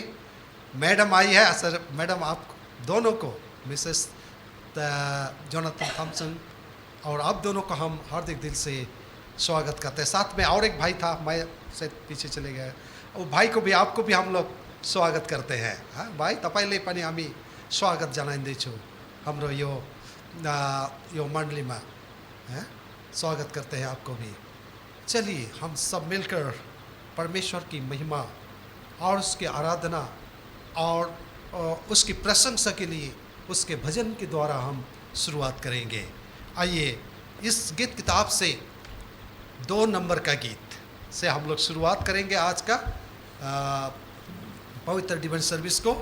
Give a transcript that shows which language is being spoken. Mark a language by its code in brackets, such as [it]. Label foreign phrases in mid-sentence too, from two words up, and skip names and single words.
[hi] मैडम आई है, सर मैडम आप दोनों को, मिसेस जोनाथन थॉमसन और आप दोनों को हम हार्दिक दिल से स्वागत करते हैं। साथ में और एक भाई था, मैं से पीछे चले गए, वो भाई को भी, आपको भी हम लोग स्वागत करते हैं। हाँ भाई, [ne] तपाईले पनि हामी स्वागत जनाइँदैछौँ हाम्रो यो मण्डली में, है [hi] स्वागत करते हैं आपको भी। चलिए हम सब मिलकर परमेश्वर की महिमा और उसकी आराधना और उसकी प्रशंसा के लिए उसके भजन के द्वारा हम शुरुआत करेंगे। आइए इस गीत किताब से 2 नंबर का गीत से हम लोग शुरुआत करेंगे आज का पवित्र [en] divine service [hi] को।